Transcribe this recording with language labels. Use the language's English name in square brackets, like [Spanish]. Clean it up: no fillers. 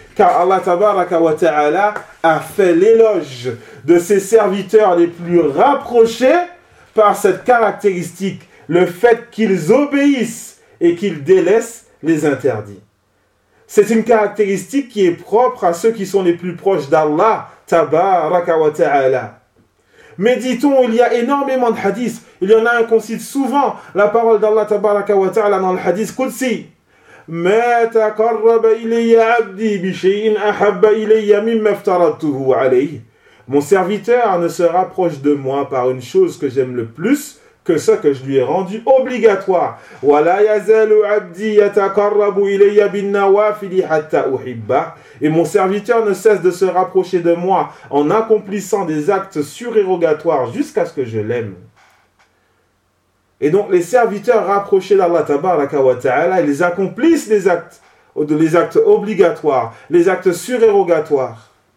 [French] Car Allah tabaraka wa ta'ala a fait l'éloge de ses serviteurs les plus rapprochés par cette caractéristique, le fait qu'ils obéissent et qu'ils délaissent les interdits. C'est une caractéristique qui est propre à ceux qui sont les plus proches d'Allah tabaraka wa ta'ala. Mais dit-on, il y a énormément de hadiths, il y en a un qu'on cite souvent, la parole d'Allah tabaraka wa ta'ala dans le hadith Qudsi. [Arabic] ما تقرب إلي عبدي بشيء أحب إلي مما افترضته عليه. [French] Mon serviteur ne se rapproche de moi par une chose que j'aime le plus que ce que je lui ai rendu obligatoire. [Arabic] ولا يزال عبدي يتقرب إلي بالنوافل حتى أحبه. [French] Et mon serviteur ne cesse de se rapprocher de moi en accomplissant des actes surérogatoires jusqu'à ce que je l'aime. Et donc, les serviteurs rapprochés d'Allah tabaraka wa ta'ala, ils accomplissent les actes obligatoires, les actes surérogatoires.